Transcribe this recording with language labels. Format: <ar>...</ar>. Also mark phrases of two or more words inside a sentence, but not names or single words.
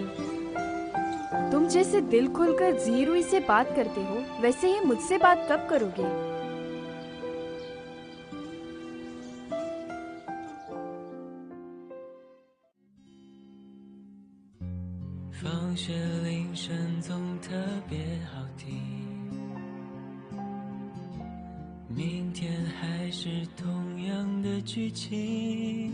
<hi>तुम जैसे दिल खोलकर जीरुई से बात करते हो, वैसे ही मुझसे बात कब करोगे?</hi> <zh>放学铃声总特别好听，明天还是同样的剧情。</zh>